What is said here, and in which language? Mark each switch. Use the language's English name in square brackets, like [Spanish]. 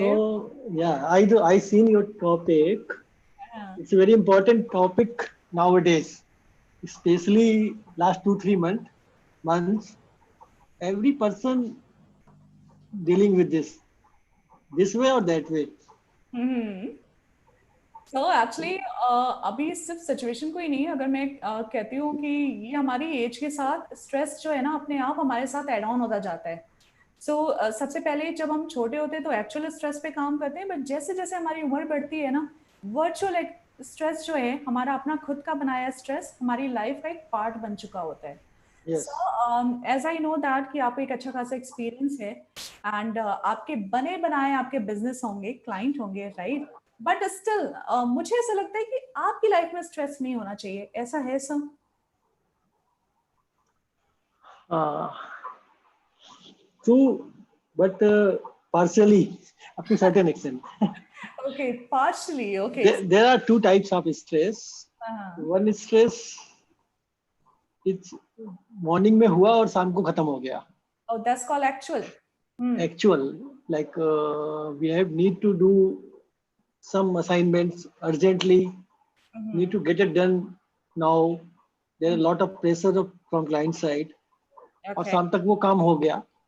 [English] So yeah, I seen your topic. Yeah. It's a very important topic nowadays, especially last 2-3 months. Every person dealing with this way or that way. [Hindi] So actually अभी सिर्फ situation को ही नहीं, अगर मैं कहती हूँ कि ये हमारी एज के साथ स्ट्रेस जो है ना अपने आप हमारे साथ एड ऑन होता जाता है. सो सबसे पहले जब हम छोटे होते हैं तो एक्चुअल स्ट्रेस पे काम करते हैं, बट जैसे जैसे हमारी उम्र बढ़ती है ना, वर्चुअल स्ट्रेस जो है हमारा अपना खुद का बनाया स्ट्रेस हमारी लाइफ का एक पार्ट बन चुका होता है. [English] Yes. So as I know that [Hindi] कि आपको एक अच्छा खासा एक्सपीरियंस है, एंड आपके बने बनाए आपके बिजनेस होंगे, क्लाइंट होंगे, राइट? बट स्टिल मुझे ऐसा लगता है कि आपकी लाइफ में स्ट्रेस नहीं होना चाहिए. ऐसा है sir? [English] True, but partially, up to certain extent. Okay, partially. Okay. There are 2 types of stress. Uh-huh. One is stress it's morning [Hindi] में हुआ और शाम को खत्म हो गया. [English] Oh, that's called actual. Actual, like we have need to do some assignments urgently, need to get it done now. There is a lot of pressure from client side. [Hindi] और [English] Okay. [Hindi] शाम तक वो काम हो गया.